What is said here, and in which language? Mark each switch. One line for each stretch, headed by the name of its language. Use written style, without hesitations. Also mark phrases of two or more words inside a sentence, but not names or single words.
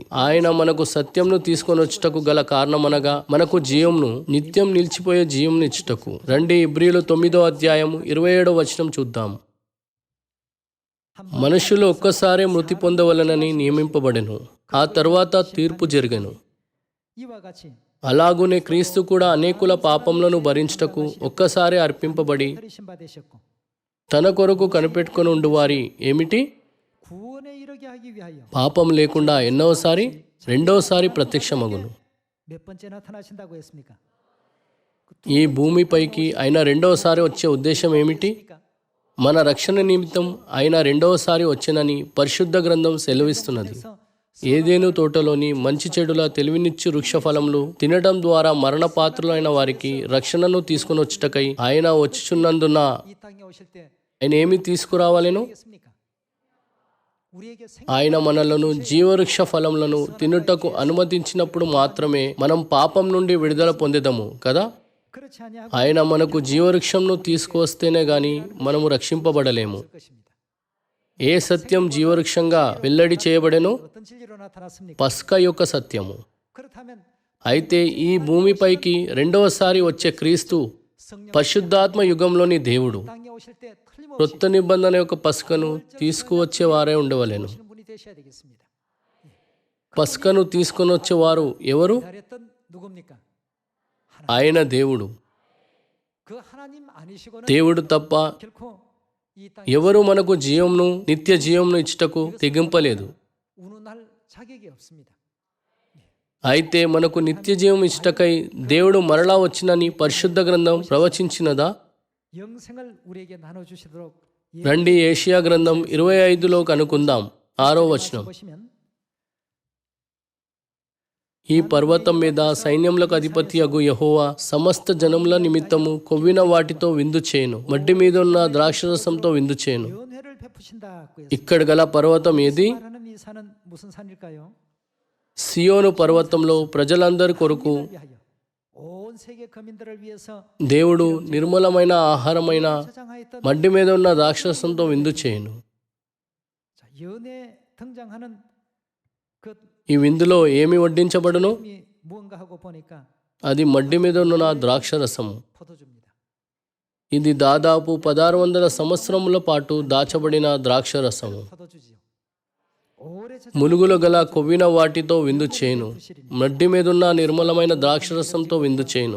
Telugu: ఆయన మనకు సత్యంను తీసుకొని వచ్చుటకు గల కారణమనగా మనకు జీవంను, నిత్యం నిలిచిపోయే జీవంను ఇచ్చుటకు. రండి ఇబ్రీలు 9వ అధ్యాయం 27వ వచనం చూద్దాం. మనుషులు ఒక్కసారే మృతి పొందవలనని నియమింపబడెను, ఆ తర్వాత తీర్పు జరిగెను.
Korean: 이와 같이
Telugu: అలాగునే క్రీస్తు కూడా అనేకుల పాపములను భరించుటకు ఒక్కసారి అర్పింపబడి
Korean: 버리신 바 되셨고
Telugu: తన కొరకు కనిపెట్టుకొని ఉండువారి ఏమిటి?
Korean: 구원에 이르게 하기 위하여
Telugu: పాపం లేకుండా ఎన్నోసారి? రెండోసారి ప్రత్యక్షమగును.
Korean: 몇 번째 나타나신다고 했습니까?
Telugu: ఈ భూమిపైకి ఆయన రెండవసారి వచ్చే ఉద్దేశం ఏమిటి? మన రక్షణ నిమిత్తం ఆయన రెండవసారి వచ్చెనని పరిశుద్ధ గ్రంథం సెలవిస్తున్నది. ఏదేను తోటలోని మంచి చెడుల తెలివినిచ్చు వృక్ష ఫలములు తినడం ద్వారా మరణపాత్రులైన వారికి రక్షణను తీసుకుని వచ్చుటకై ఆయన వచ్చుచున్నందున
Korean: 이 땅에 오실 때
Telugu: ఆయన ఏమి తీసుకురావాలెను?
Korean: 하겠습니까? 우리에게
Telugu: ఆయన మనలను జీవవృక్ష ఫలములను తినుటకు అనుమతించినప్పుడు మాత్రమే మనం పాపం నుండి విడుదల పొందేదము కదా.
Korean: 그렇지 아니하고
Telugu: ఆయన మనకు జీవవృక్షంను తీసుకువస్తేనే గాని మనము రక్షింపబడలేము.
Korean: 것입니다.
Telugu: ఏ సత్యం జీవవృక్షంగా వెల్లడి చేయబడెను?
Korean: 어떤 진리로 나타났습니까?
Telugu: పస్కా యొక్క సత్యము.
Korean: 그렇다면
Telugu: అయితే ఈ భూమిపైకి రెండవసారి వచ్చే క్రీస్తు
Korean: 성령
Telugu: పరిశుద్ధాత్మ యుగంలోని దేవుడు.
Korean: 땅에 오실 때 틀림없이
Telugu: క్రొత్త నిబంధన యొక్క పస్కను తీసుకువచ్చే వారే ఉండవలెను.
Korean: 오시는 분이 되셔야 되겠습니다.
Telugu: పస్కను తీసుకొని వచ్చేవారు ఎవరు?
Korean: 기다렸던 누굽니까?
Telugu: ఆయన దేవుడు.
Korean: 그 하나님 아니시고는
Telugu: దేవుడు తప్ప
Korean: 결코 이 땅에
Telugu: ఎవరు మనకు జీవంను, నిత్య జీవంను ఇచ్చుటకు తెగింపలేదు.
Korean: 운운할 자격이 없습니다.
Telugu: అయితే మనకు నిత్య జీవం ఇచ్చుటకై దేవుడు మరలా వచ్చినని పరిశుద్ధ గ్రంథం ప్రవచించినదా?
Korean: 영생을 우리에게 나눠 주시도록
Telugu: రండి ఏషియా గ్రంథం 25లో కనుకుందాం. 6వ వచనం.
Korean: 보시면
Telugu: ఈ పర్వతం మీద సైన్యములకు అధిపతి అగు యెహోవా సమస్త జనముల నిమిత్తము కొవ్విన వాటితో విందు చేయను, మడ్డి మీద ఉన్న ద్రాక్షరసంతో విందు చేయను.
Korean: 연회를 베푸신다고 했습니다.
Telugu: ఇక్కడ గల పర్వతం ఏది?
Korean: 말하는 이 산은 무슨 산일까요?
Telugu: సియోను పర్వతంలో ప్రజలందరి కొరకు
Korean: 위하여 온 세계 거민들을 위해서
Telugu: దేవుడు నిర్మలమైన ఆహారమైన
Korean: 저장하였던
Telugu: మడ్డి మీద ఉన్న ద్రాక్షరసంతో విందు చేయను.
Korean: 자, 연에 등장하는 그
Telugu: ఈ విందులో ఏమి వడ్డించబడును?
Korean: 품이 무언가 하고 보니까
Telugu: అది మడ్డి మీద ఉన్న ద్రాక్షరసము.
Korean: 포도주입니다.
Telugu: ఇది దాదాపు 1600 సంవత్సరముల పాటు దాచబడిన ద్రాక్షరసము.
Korean: 포도주지요. 오래
Telugu: ములుగులో గల కొవ్విన వాటితో విందు చేయును. మడ్డి మీదున్న నిర్మలమైన ద్రాక్షరసంతో విందు చేయును.